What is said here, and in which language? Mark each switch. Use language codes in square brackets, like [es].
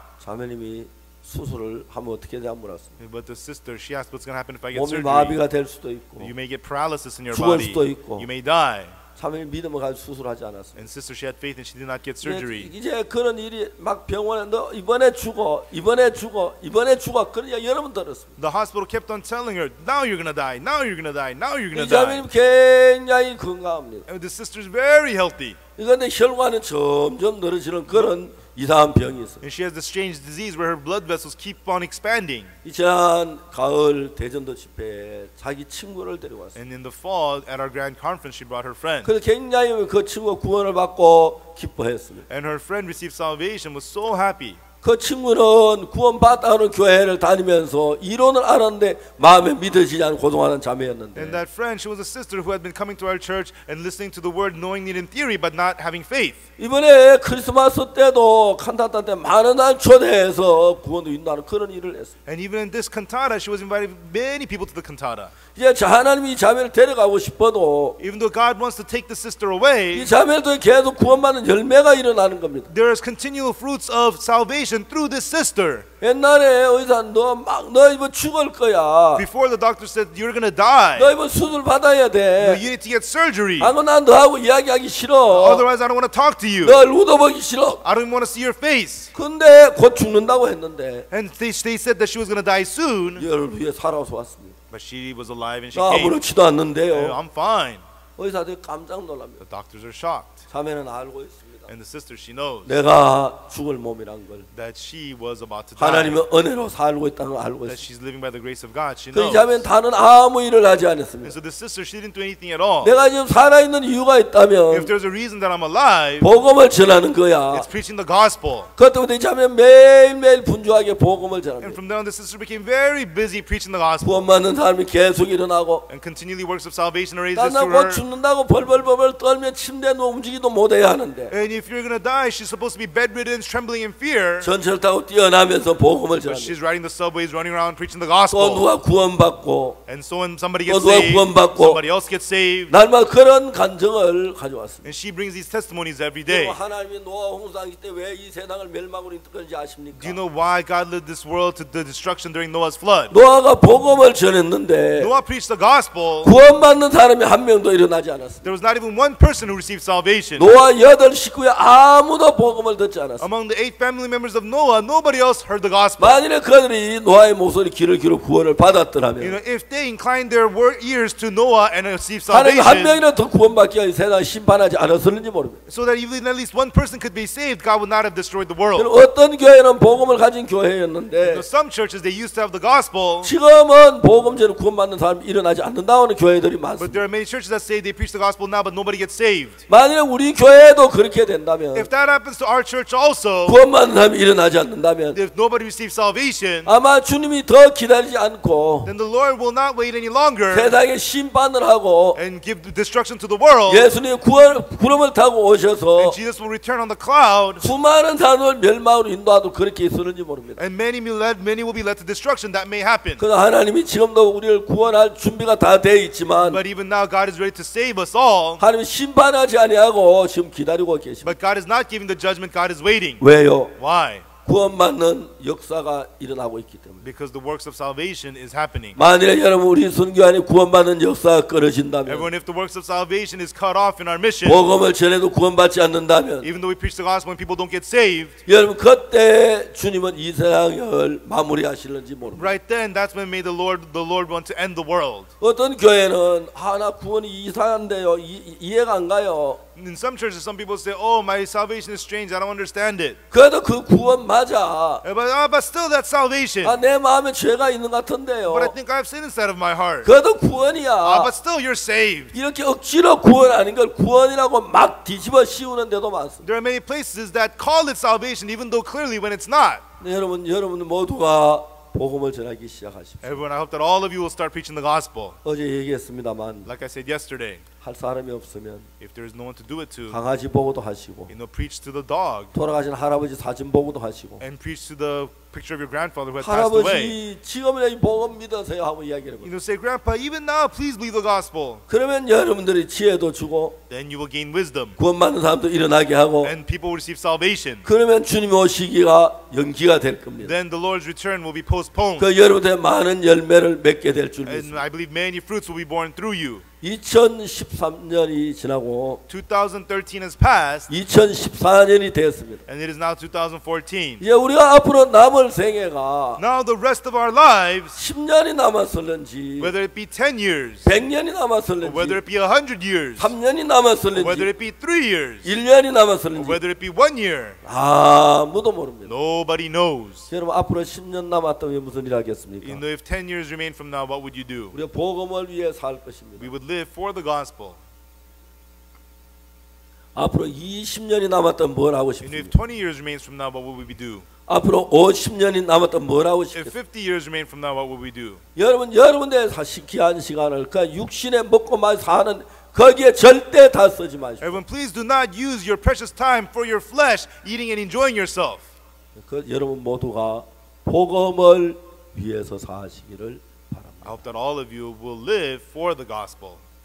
[ko] 자매님이 수술을 하면 어떻게 되냐 물었습니다. [en] But the sister, she asked, what's gonna happen if I get [ko] 몸이 [en] surgery? [ko] 마비가 될 수도 있고. [en] You may get paralysis in your [ko] 죽을 [en] body. [ko] 수도 있고. [en] You may die. [ko] 자매님 믿음을 가지고 수술하지 않았습니다. [en] And sister, she had faith and she did not get surgery. [ko] 이제 그런 일이 막 병원에 너 이번에 죽어, 이번에 죽어, 이번에 죽어. 그러니까 여러 번 들었습니다. [en] The hospital kept on telling her, now you're gonna die, now you're gonna die, now you're gonna [ko] 이 [en] die. [ko] 자매님 굉장히 건강합니다. [en] And the sister's very healthy. [ko] 그런데 혈관은 점점 늘어지는 그런 이상한 병이 있어요. [en] And she has this strange disease where her blood vessels keep on expanding. [ko] 지난 가을 대전도 집회에 자기 친구를 데리고 왔어요. [en] And in the fall, at our grand conference, she brought her friend. [ko] 그래서 굉장히 그 친구가 구원을 받고 기뻐했습니다. [en] And her friend received salvation, was so happy. [ko] 그 친구는 구원받다는 교회를 다니면서 이론을 알았는데 마음에 믿어지지 않고 고동하는 자매였는데. [en] And that friend, she was a sister who had been coming to our church and listening to the word, knowing it in theory, but not having faith. [ko] 이번에 크리스마스 때도 칸타타 때 많은 날 초대해서 구원도 인도하는 그런 일을 했어요. [en] And even in this cantata, she was inviting many people to the cantata. [ko] 이제 하나님이 이 자매를 데려가고 싶어도 [en] Even though God wants to take the sister away, [ko] 이 자매도 계속 구원받는 열매가 일어나는 겁니다. [en] there is continual fruits of salvation through this sister. [ko] 옛날에 의사 너 이번 죽을 거야. [en] Before the doctor said you're gonna die, [ko] 너 이번 수술 받아야 돼. [en] you need to get surgery. [ko] 아무 난 너하고 이야기하기 싫어. [en] Otherwise, I don't want to talk to you. [ko] 널 웃어보기 싫어. [en] I don't want to see your face. [ko] 근데 곧 죽는다고 했는데 [en] And they said that she was gonna die soon, [ko] 열흘 후에 살아서 왔습니다. [en] but she was alive and she [ko] 나 [en] came. [ko] 아무렇지도 않는데요. [en] I'm fine. [ko] 의사들이 깜짝 놀랍니다. [en] The doctors are shocked. [ko] 자매는 알고 있습니다. [en] And the sister, she knows [ko] 내가 죽을 몸이란 걸. [en] that she was about to die. [ko] 하나님의 은혜로 살고 있다는 걸 알고 [en] That she's living by the grace of God. She [ko] 그 [en] knows. [ko] 자매는 다른 아무 일을 하지 [en] And [ko] 않았습니다. [en] so the sister, she didn't do anything at all. [ko] 내가 지금 살아있는 이유가 [en] If [ko] 있다면 [en] there's a reason that I'm alive, [ko] 복음을 전하는 거야. [en] it's preaching the gospel. [ko] 그때부터 이 자매는 매일매일 분주하게 복음을 [en] And [ko] 전합니다. [en] from then on, the sister became very busy preaching the gospel. [ko] 구원 받는 사람이 계속 일어나고 [en] And continually works of salvation are raised to [ko] 나는 곧 죽는다고 벌벌벌벌 떨며 침대에 누워 움직이도 못해야 하는데 [en] And if you're gonna die, she's supposed to be bedridden, trembling in fear. [ko] 전철 타고 뛰어나면서 복음을 [en] But [ko] 전합니다. [en] she's riding the subways, running around preaching the [ko] 또 [en] gospel. [ko] 누가 구원받고 [en] And so when somebody [ko] 또 [en] gets [ko] 누가 [en] saved, [ko] 구원받고 [en] somebody else gets saved. [ko] 날마다 그런 간증을 가져왔습니다. [en] And she brings these testimonies every [ko] 그리고 [en] day. [ko] 하나님이 노아 홍수하기 때 왜 이 세상을 멸망으로 이끌는지 아십니까? [en] Do you know why God led this world to the destruction during Noah's flood? [ko] 노아가 복음을 전했는데 [en] Noah preached the gospel. [ko] 구원받는 사람이 한 명도 일어나지 않았습니다. [en] There was not even one person who received salvation. [ko] 노아 8 식구에 아무도 복음을 듣지 않았습니다. [en] Among the 8 family members of Noah, nobody else heard the gospel. [ko] 만일에 그들이 노아의 목소리 귀를 기울여 구원을 [en] You [ko] 받았더라면 [en] know, if they inclined their ears to Noah and received [ko] 하나님 한 [en] salvation, [ko] 명이라도 더 구원받기 위해 세상을 심판하지 않았을는지 모릅니다. [en] so that even at least one person could be saved, God would not have destroyed the world. [ko] 어떤 교회는 복음을 가진 교회였는데 [en] So some churches, they used to have the gospel, [ko] 지금은 복음 전에 구원받는 사람이 일어나지 않는다는 교회들이 [en] but [ko] 많습니다. [en] there are many churches that say they preach the gospel now, but nobody gets saved. [ko] 만일에 우리 교회도 그렇게 된다면 [en] If that happens to our church also, [ko] 구원받는 사람이 일어나지 않는다면 [en] if nobody receives salvation, [ko] 아마 주님이 더 기다리지 않고 [en] then the Lord will not wait any longer [ko] 세상에 심판을 하고 [en] and give destruction to the world. [ko] 예수님이 구름을 타고 오셔서 [en] And Jesus will return on the cloud, [ko] 수많은 사람을 멸망으로 인도하도 그렇게 있었는지 모릅니다. [en] and many will be led to destruction. That may happen. [ko] 그러나 하나님이 지금도 우리를 구원할 준비가 다 돼 있지만 [en] But even now, God is ready to save us all. [ko] 하나님이 심판하지 아니하고 지금 기다리고 계십니다. [en] But God is not giving the judgment. God is waiting. [ko] 왜요? [en] Why? [ko] 구원받는 역사가 일어나고 있기 때문에. [en] Because the works of salvation is happening. [ko] 만일에 여러분 우리 선교 안에 구원받는 역사가 끊어진다면 [en] Everyone, if the works of salvation is cut off in our mission, [ko] 복음을 전해도 구원받지 않는다면 [en] even though we preach the gospel and people don't get saved, [ko] 여러분 그때 주님은 이 세상을 마무리하실는지 모릅니다. [en] right then, that's when may the Lord want to end the world. [ko] 어떤 교회는 나 구원이 이상한데요. 이해가 안 가요. [en] in some churches, some people say, "Oh, my salvation is strange. I don't understand it." [ko] 그래도 그 구원 맞아. [en] But still, that's salvation. [ko] 내 마음에 죄가 있는 것 같은데요. [en] But I think I have sin inside of my heart. [ko] 그래도 구원이야. [en] But still, you're saved. [ko] 이렇게 억지로 구원 아닌 걸 구원이라고 막 뒤집어 씌우는 데도 많습니다. [en] There are many places that call it salvation, even though clearly when it's not. [ko] 네, 여러분 모두가 복음을 전하기 시작하십시오. [en] Everyone, I hope that all of you will start preaching the gospel. [ko] 어제 얘기했습니다만 [en] Like I said yesterday, [ko] 할 사람이 없으면 [en] if there is no one to do it to, [ko] 강아지 보고도 하시고 [en] preach to the dog [ko] 돌아가신 할아버지 사진 보고도 하시고 [en] and preach to the picture of your grandfather who has passed away. [ko] 할아버지 지금이나 이 복음 믿으세요 하고 이야기를 해요. [en] Say, Grandpa, even now, please believe the gospel. [ko] 그러면 여러분들이 지혜도 주고 [en] Then you will gain wisdom. [ko] 구원 받는 사람도 일어나게 하고 [en] And people will receive salvation. [ko] 그러면 주님 오시기가 연기가 될 겁니다. [en] Then the Lord's return will be postponed. [ko] 그 여러분의 많은 열매를 맺게 될 줄 [en] And [ko] 믿습니다. [en] I believe many fruits will be born through you. [ko] 2013년이 지나고 [en] 2013 has passed. [ko] 2014년이 되었습니다. [en] And it is now 2014. [ko] 이제 우리가 앞으로 남을 생애가 [en] Now the rest of our lives, [ko] 10년이 남았을는지 [en] whether it be 10 years, [ko] 100년이 남았을는지 [en] whether it be 100 years, [ko] 3년이 남았을는지 [en] whether it be 3 years, [ko] 1년이 남았을는지 [en] whether it be 1 year, [ko] 아무도 모릅니다. [en] nobody knows. [ko] 여러분 앞으로 10년 남았다면 무슨 일 하겠습니까? [en] You know, if 10 years remain from now, what would you do? [ko] 우리가 복음을 위해 살 것입니다. [en] We would live for the gospel. [ko] 앞으로 20년이 남았다면 뭘 하고 [en] And if [ko] 싶습니까? [en] 20 years remains from now, what would we do? [ko] 앞으로 50년이 남았다면 뭘 하고 [en] If [ko] 싶겠습니까? [en] 50 years remain from now, what would we do? [ko] 여러분들의 귀한 시간을 그 육신에 먹고 마시 사는 거기에 절대 다 쓰지 마십시오. [en] Everyone, please do not use your precious time for your flesh, eating and enjoying yourself. [ko] 그 여러분 모두가 복음을 위해서 사시기를 바랍니다. [en] I hope that all of you will live for the gospel.